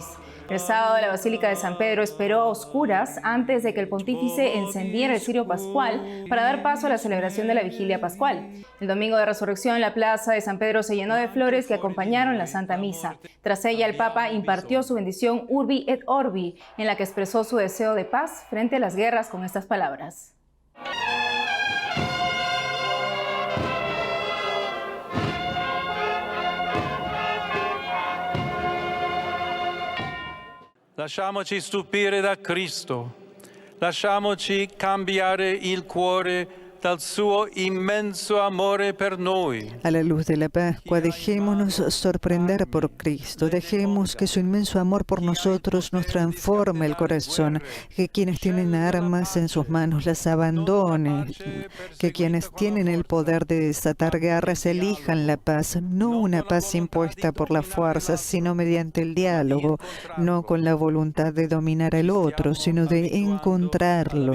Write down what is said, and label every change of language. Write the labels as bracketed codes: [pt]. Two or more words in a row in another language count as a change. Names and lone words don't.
[es] El sábado, la Basílica de San Pedro esperó a oscuras antes de que el pontífice encendiera el cirio pascual para dar paso a la celebración de la vigilia pascual. El domingo de Resurrección, la plaza de San Pedro se llenó de flores que acompañaron la Santa Misa. Tras ella, el Papa impartió su bendición Urbi et Orbi, en la que expresó su deseo de paz frente a las guerras con estas palabras. [it] Lasciamoci stupire da Cristo, lasciamoci cambiare il cuore dal suo immenso amore per noi. [es] A la luz de la Pascua, dejémonos sorprender por Cristo, dejemos que su inmenso amor por nosotros nos transforme el corazón, que quienes tienen armas en sus manos las abandonen, que quienes tienen el poder de desatar guerras elijan la paz, no una paz impuesta por la fuerza, sino mediante el diálogo, no con la voluntad de dominar al otro, sino de encontrarlo.